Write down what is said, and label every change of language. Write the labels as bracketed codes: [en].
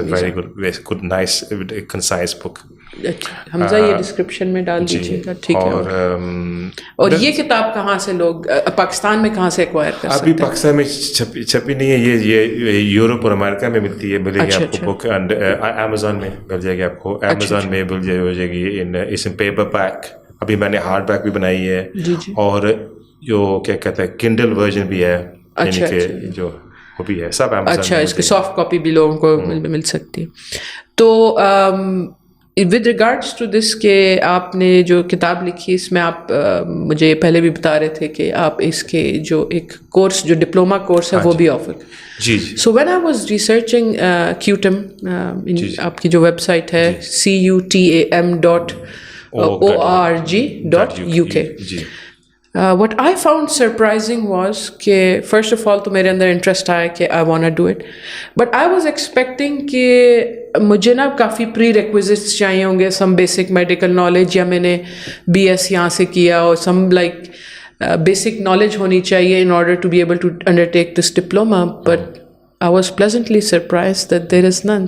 [en] Very good, nice, concise book. [ur] حمزہ یہ description میں ڈال دیجیے گا. ٹھیک ہے. اور یہ کتاب کہاں سے لوگ پاکستان میں کہاں سے ایکوائر کر سکتے ہیں؟ ابھی پاکستان میں چھپی نہیں ہے. یہ یورپ اور امریکہ میں ملتی ہے. ملے گی آپ کو بک. اینڈ امیزون میں مل جائے گی آپ کو. امیزون میں مل جائے گی ان پیپر بیک. ابھی میں نے ہارڈ بیک بھی بنائی ہے. اور جو کیا کہتے ہیں کنڈل ورژن بھی ہے, یعنی کہ جو وہ بھی ہے. سب امیزون. اچھا, اس کی سافٹ کاپی بھی لوگوں کو مل سکتی ہے. تو [en] with regards to this [ur] کہ آپ نے جو کتاب لکھی اس میں آپ مجھے پہلے بھی بتا رہے تھے کہ آپ اس کے جو ایک کورس جو ڈپلوما کورس ہے وہ بھی offer. جی. [en] so when I was researching QTAM, [ur] آپ کی جو ویب سائٹ ہے CUTAM.org.UK. [en] What I found surprising was کہ first of all [ur] تو میرے اندر انٹرسٹ آیا کہ [en] I wanna do it, but I was expecting کہ [ur] مجھے نا کافی پری ریکویزٹس چاہیے ہوں گے, [en] some basic medical knowledge, [ur] یا میں نے BS یہاں سے کیا, اور [en] some like basic knowledge [ur] ہونی چاہیے [en] in order to be able to undertake this diploma, but I was pleasantly surprised that there is none.